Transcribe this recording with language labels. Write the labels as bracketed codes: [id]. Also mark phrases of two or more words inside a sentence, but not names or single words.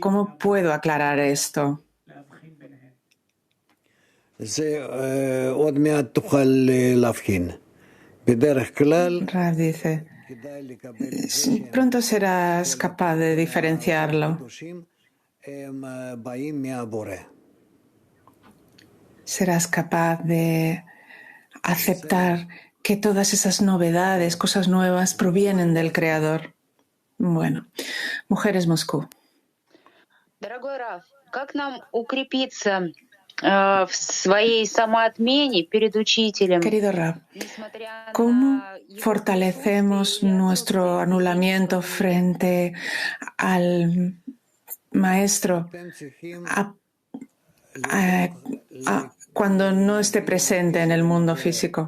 [es] ¿Cómo puedo aclarar esto? Rab dice, pronto serás capaz de diferenciarlo. Serás capaz de aceptar que todas esas novedades, cosas nuevas, provienen del Creador. Bueno, Mujeres Moscú. [ru] Дорогой Раф, как нам укрепиться в своей самоотмене перед учителем? [es] Querido Rab, ¿cómo fortalecemos nuestro anulamiento frente al maestro cuando no esté presente en el mundo físico?